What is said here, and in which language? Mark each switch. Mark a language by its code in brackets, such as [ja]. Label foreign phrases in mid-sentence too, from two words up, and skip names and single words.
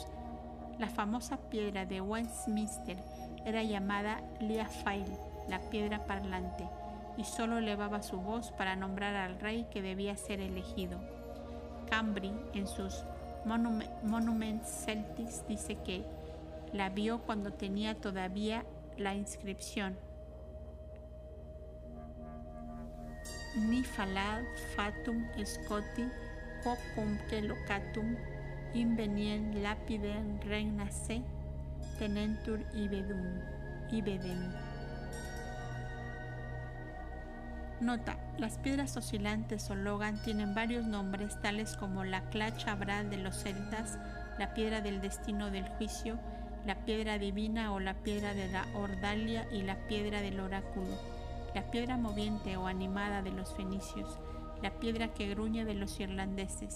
[es] La famosa piedra de Westminster era llamada Liafail, la piedra parlante, y solo elevaba su voz para nombrar al rey que debía ser elegido. Cambry, en sus Monuments Celtics, dice que la vio cuando tenía todavía la inscripción [la] Ni falad fatum Scotti quocumque locatum invenient lapidem regna se tenentur ibedem. [es] Nota: las piedras oscilantes o Logan tienen varios nombres, tales como la clacha abral de los celtas, la piedra del destino del juicio, la piedra divina o la piedra de la ordalia y la piedra del oráculo, la piedra moviente o animada de los fenicios, la piedra que gruñe de los irlandeses.